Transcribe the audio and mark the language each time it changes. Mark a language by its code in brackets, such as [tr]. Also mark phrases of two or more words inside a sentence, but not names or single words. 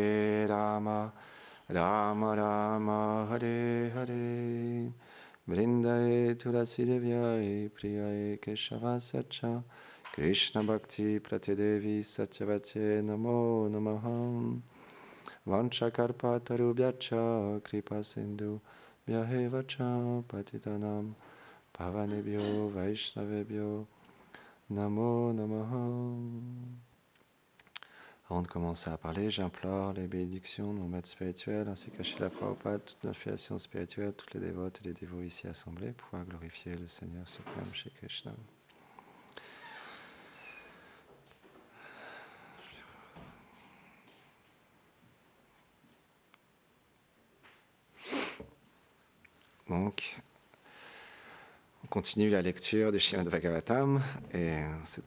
[sa] राम राम हरे हरे वृन्दायै तुलसी देव्यै प्रियायै केशवस्य च कृष्ण भक्ति प्रदे देवि सत्यवत्यै नमो नमः वाञ्छाकल्प तरुभ्यश् च कृपा सिन्धुभ्य एव च पतितानां पावनेभ्यो वैष्णवेभ्यो नमो नमः. [fr] Avant de commencer à parler, j'implore les bénédictions de mon maître spirituel ainsi qu'à Srila Prabhupada, toute notre filiation spirituelle, toutes les dévotes et les dévots ici assemblés, pour pouvoir glorifier le Seigneur suprême chez Krishna. Donc, on continue la lecture du Srimad Bhagavatam et c'est